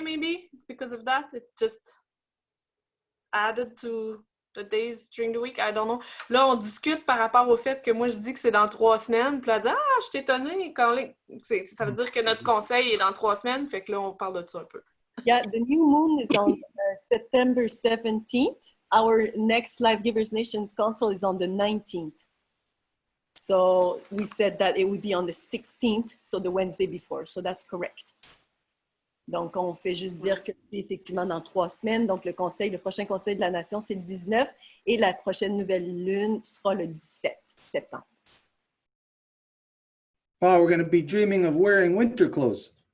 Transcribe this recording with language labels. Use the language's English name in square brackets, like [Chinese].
[English] Maybe it's because of that. It just added to the days during the week. I don't know. [French] Là, on discute par rapport au fait que moi je dis que c'est dans 3 semaines. Puis là, elle dit je suis étonnée. Ça veut dire que notre conseil est dans 3 semaines. Fait que là, on parle de ça un peu. [English] Yeah, the new moon is on September 17th. Our next Life Givers Nations Council is on the 19th. So we said that it would be on the 16th, so the Wednesday before. So that's correct. [French] Donc, on fait juste dire que c'est effectivement dans 3 semaines. Donc, le prochain conseil de la nation, c'est le 19 et la prochaine nouvelle lune sera le 17 septembre. [English] Oh, we're going to be dreaming of wearing winter clothes.